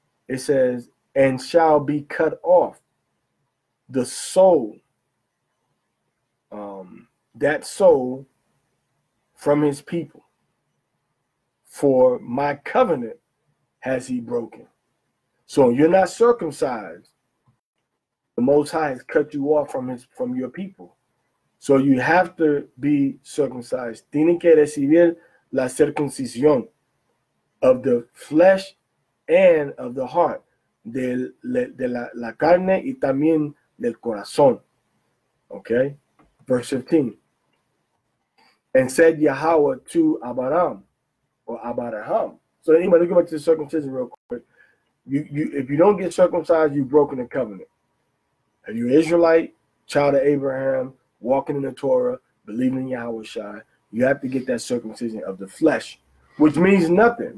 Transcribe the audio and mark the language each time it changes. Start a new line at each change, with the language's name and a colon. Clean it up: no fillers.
English: It says, and shall be cut off the soul, that soul from his people. For my covenant has he broken. So you're not circumcised. The Most High has cut you off from your people. So you have to be circumcised.
Spanish: Tienen que recibir la circuncisión
English: of the flesh and of the heart,
Spanish: de la carne y también del corazón.
English: Okay? Verse 15. And said Yahweh to Abraham, or Abraham. So anybody, let's go back to the circumcision real quick. If you don't get circumcised, you've broken the covenant. If you're Israelite, child of Abraham, walking in the Torah, believing in Yahweh Shai, you have to get that circumcision of the flesh, which means nothing.